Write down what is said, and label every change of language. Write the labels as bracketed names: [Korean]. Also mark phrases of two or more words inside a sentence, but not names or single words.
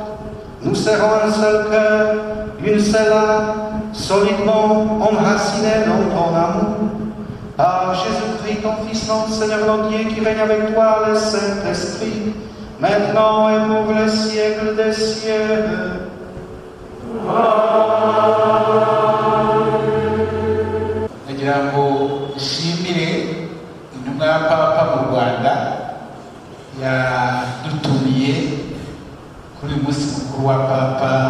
[French] Nous serons un seul cœur, une seule âme, solidement enracinés dans ton amour. Par Jésus-Christ, ton Fils, notre Seigneur, notre Dieu, qui règne avec toi, le Saint-Esprit, maintenant et pour les siècles des siècles. [Kinyarwanda] Nagira ngo nshimire intumwa ya Papa mu Rwanda yadutumiye kuri uyu munsi mukuru wa Papa.